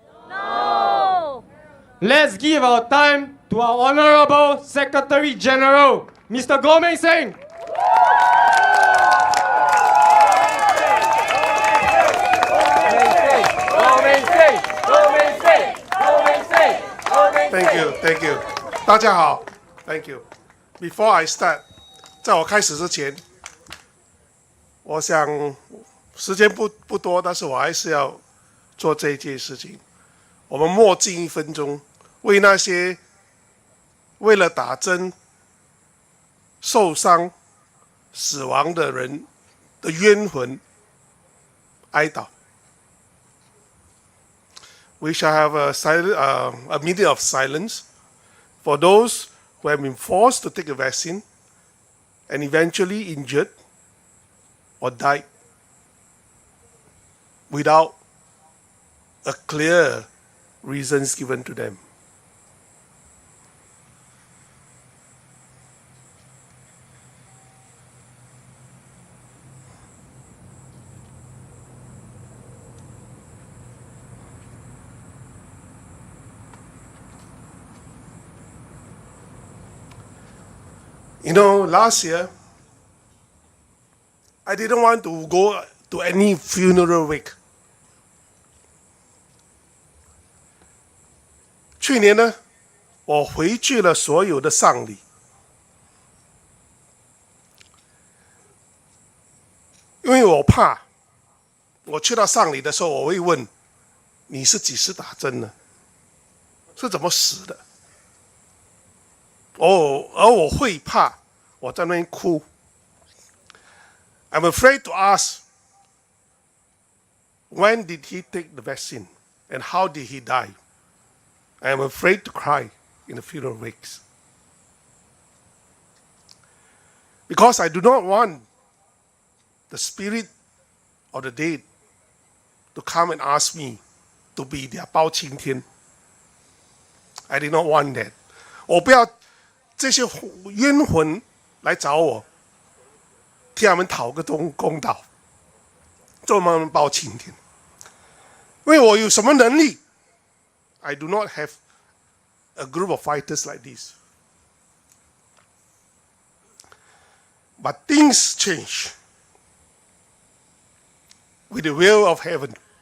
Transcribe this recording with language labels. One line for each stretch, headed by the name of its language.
English: No. Let's give our time to our Honorable Secretary General, Mr. Goh Seng. Thank you.
Chinese: 大家好 ，
English: Thank you. Before I start，
Chinese: 在我开始之前，我想时间不多，但是我还是要做这一件事情。我们默静1分钟，为那些为了打针受伤、死亡的人的冤魂哀悼。
English: We shall have a minute of silence for those who have been forced to take a vaccine and eventually injured or died without a clear reasons given to them. You know, last year, I didn't want to go to any funeral wake.
Chinese: 去年呢，我回去了所有的丧礼，因为我怕，我去到丧礼的时候，我会问你是几时打针呢？是怎么死的？而我会怕，我在那边哭。
English: I'm afraid to ask, when did he take the vaccine and how did he die? I am afraid to cry in the funeral wakes. Because I do not want the spirit of the dead to come and ask me to be their 包青天. I did not want that.
Chinese: 我不要这些冤魂来找我，替他们讨个公道，做他们包青天。因为我有什么能力
English: ？I do not have a group of fighters like this. But things change with the will of heaven.